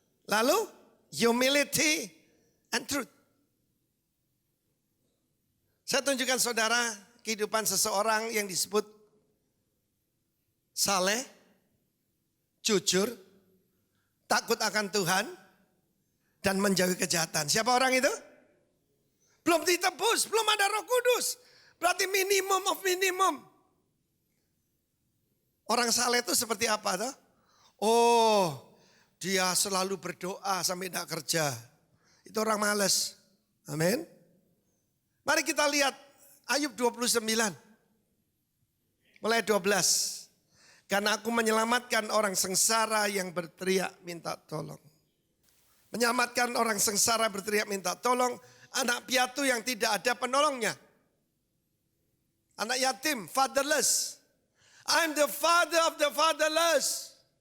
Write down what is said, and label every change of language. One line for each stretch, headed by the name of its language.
Indonesian: Lalu
English: humility and truth.
Indonesian: Saya tunjukkan saudara kehidupan seseorang yang disebut saleh, jujur, takut akan Tuhan, dan menjauhi kejahatan. Siapa orang itu? Belum ditebus, belum ada Roh Kudus. Berarti
English: minimum of minimum.
Indonesian: Orang saleh itu seperti apa tuh? Oh, dia selalu berdoa sampai tidak kerja. Itu orang malas. Amin. Mari kita lihat Ayub 29. Mulai 12. Karena aku menyelamatkan orang sengsara yang berteriak minta tolong. Menyelamatkan orang sengsara berteriak minta tolong. Anak piatu yang tidak ada penolongnya. Anak yatim, fatherless.
English: I'm the father of the fatherless.